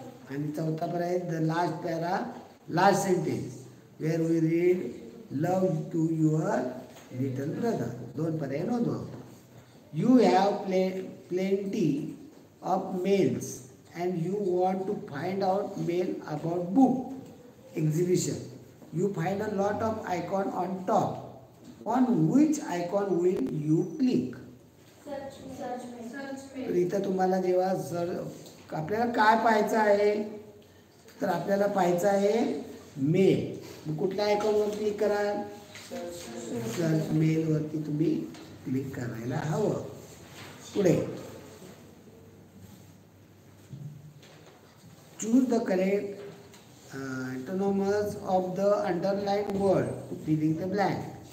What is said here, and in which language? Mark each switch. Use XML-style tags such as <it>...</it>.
<mr>आणि चौथा पर्याय</mr> <en>The last para last sentence where we read love to your little brother.</en> <mr>दोन पर्याय नोंदवा.</mr> <en>You have plenty of mails and you want to find out mail about book exhibition. You find a lot of icon on top. On which icon will you click?</en> <mr>तर इथं तुम्हाला जेव्हा आपल्याला काय पाहायचं आहे, तर आपल्याला पाहायचं आहे मेल. मग कुठल्या आयकॉनवर क्लिक करा? सर्च मेलवरती तुम्ही क्लिक करायला हवं.</mr> <en>पुढे choose the correct antonyms of the underlined word to fill in the blank.</en>